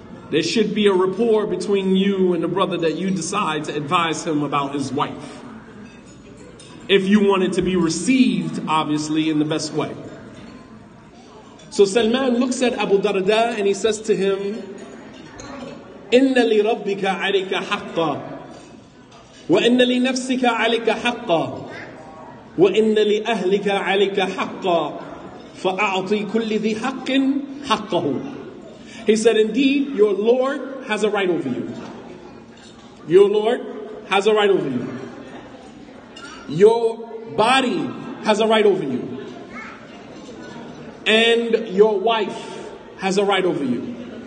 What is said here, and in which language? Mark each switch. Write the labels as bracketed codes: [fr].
[en] There should be a rapport between you and the brother that you decide to advise him about his wife, if you want it to be received, obviously, in the best way. So Salman looks at Abu Darda and he says to him, Inna li rabbika alayka haqqa. [ar] وإن لنفسك عليك حقا وإن لأهلك عليك حقا فأعطي كل ذي حق حقه. [en] He said, indeed, your Lord has a right over you. Your Lord has a right over you. Your body has a right over you. And your wife has a right over you.